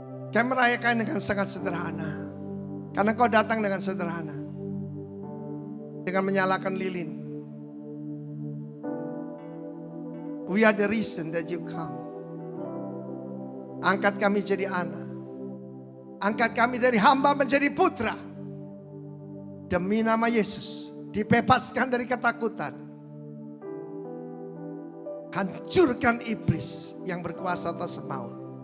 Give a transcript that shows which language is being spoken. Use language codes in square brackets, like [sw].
[id] Kami merayakan dengan sangat sederhana. Karena kau datang dengan sederhana. dengan menyalakan lilin. [en] We are the reason that you come. [id] Angkat kami jadi anak. Angkat kami dari hamba menjadi putra. Demi nama Yesus. Dibebaskan dari ketakutan. Hancurkan iblis yang berkuasa atas maut.